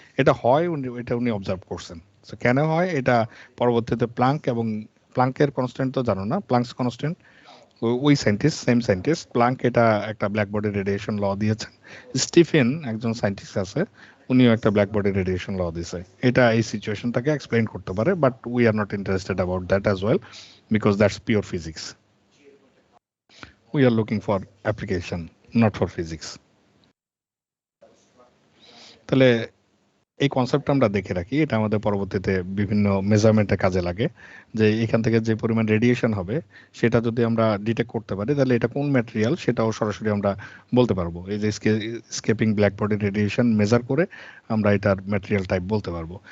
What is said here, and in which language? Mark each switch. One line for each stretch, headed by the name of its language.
Bangla: এটা হয়, এটা উনি অবজার্ভ করছেন। সো কেন হয় এটা পরবর্তীতে প্লাঙ্ক, এবং প্লাঙ্কের কনস্ট্যান্ট তো জানো না, প্লাঙ্কস কনস্ট্যান্ট, ওই সায়েন্টিস্ট, সেম সায়েন্টিস্ট প্লাঙ্ক এটা একটা ব্ল্যাক বডি রেডিয়েশন ল দিয়েছেন। স্টিফেন একজন সায়েন্টিস্ট আছে, উনিও একটা ব্ল্যাক বডি রেডিয়েশন ল দিয়েছে। এটা এই সিচুয়েশনটাকে এক্সপ্লেইন করতে পারে,
English: But we are not interested about that as well, because that's pure physics. We are looking for application, not for physics.
Bangla: তাহলে এই কনসেপ্টটা আমরা দেখে রাখি, এটা আমাদের পরবর্তীতে বিভিন্ন মেজারমেন্টে কাজে লাগে। যে এখান থেকে যে পরিমাণ রেডিয়েশন হবে সেটা যদি আমরা ডিটেক্ট করতে পারি, তাহলে এটা কোন ম্যাটেরিয়াল সেটাও সরাসরি আমরা বলতে পারবো। এই যে escaping black body radiation measure করে আমরা এটার ম্যাটেরিয়াল টাইপ বলতে পারবো।